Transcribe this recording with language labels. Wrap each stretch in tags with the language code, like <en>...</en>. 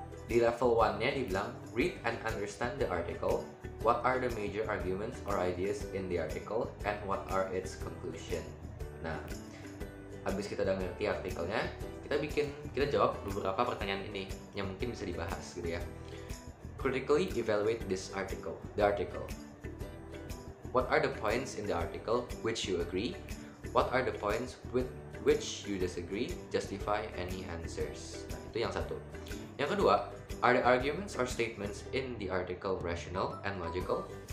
<id>Di level 1-nya dibilang</id> <en>read and understand the article. What are the major arguments or ideas in the article and what are its conclusion?</en> <id>Nah, habis kita udah ngerti artikelnya, kita jawab beberapa pertanyaan ini yang mungkin bisa dibahas gitu ya.</id> <en>Critically evaluate the article. What are the points in the article which you agree? What are the points with which you disagree? Justify any answers.</en> <id>Nah, itu yang satu. Yang kedua,</id> <en>are the arguments or statements in the article rational and logical?</en>